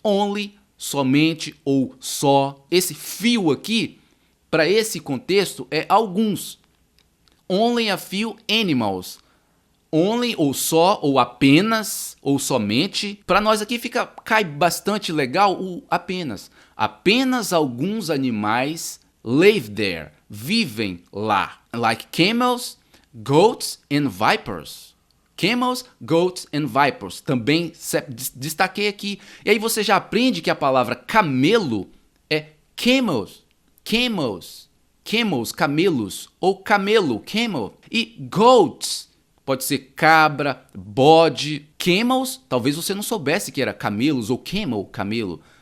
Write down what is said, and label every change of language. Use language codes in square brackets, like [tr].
[pt] Only, somente ou só. Esse few aqui, para esse contexto, é alguns. [en] Only a few animals [pt] only ou só, ou apenas, ou somente. Para nós aqui cai bastante legal o apenas. Apenas alguns animais [en] live there, [pt] vivem lá. [en] Like camels, goats and vipers. Camels, goats and vipers. [pt] Também destaquei aqui. E aí você já aprende que a palavra camelo é camels. Camels. Camels, camelos. Ou camelo, camel. E goats pode ser cabra, bode. Camels, talvez você não soubesse que era camelos ou camel, camelo.